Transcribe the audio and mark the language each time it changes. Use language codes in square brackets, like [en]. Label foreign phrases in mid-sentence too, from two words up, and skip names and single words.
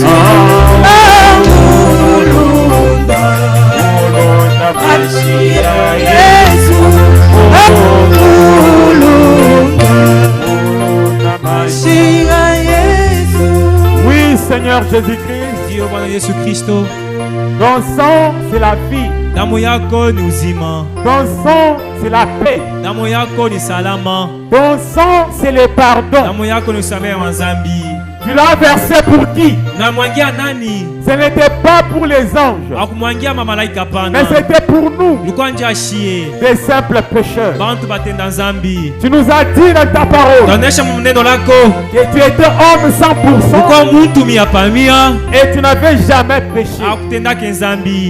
[sw] Oh, mulunda maji ya Yesu. Oh, mulunda maji ya Yesu. [fr] Oui, Seigneur Jésus-Christ. [sw] Dio Bwana Yesu Kristo. [fr] Ton sang, c'est la vie. [sw] Damu yako ni uzima. [fr] Ton sang, c'est la paix. [sw] Damu yako ni salama. [fr] Ton sang, c'est le pardon. [sw] Damu yako ni usamehe wa dhambi. [fr] Tu l'as versé pour qui? Ce n'était pas pour les anges, mais c'était pour nous, des simples pécheurs. Tu nous as dit dans ta parole que tu étais homme 100% et tu n'avais jamais péché.